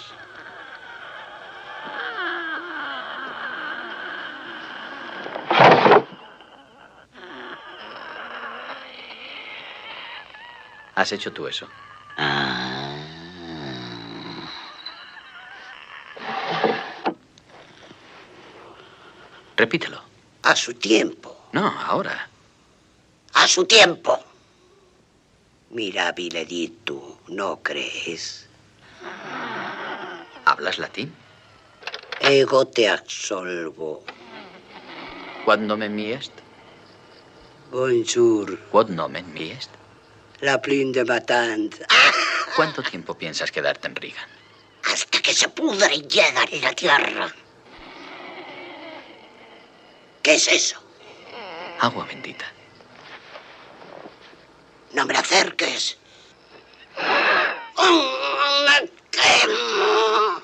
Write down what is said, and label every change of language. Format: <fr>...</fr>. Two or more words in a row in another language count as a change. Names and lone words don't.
<es>¿Has hecho tú eso? Repítelo. A su tiempo. No, ahora. A su tiempo.</es> <la>Mirabile dictu,</la> <es>¿no crees? ¿Hablas latín?</es> <la>Ego te absolvo. Quod nomen mi est? Bonjour. Quod nomen mi est?</la> <fr>La plume de Matant.</fr> <es>¿Cuánto tiempo piensas quedarte en Regan? Hasta que se pudre y llega en la tierra. ¿Qué es eso? Agua bendita. No me la acerques. ¡Oh, me quemo!</es>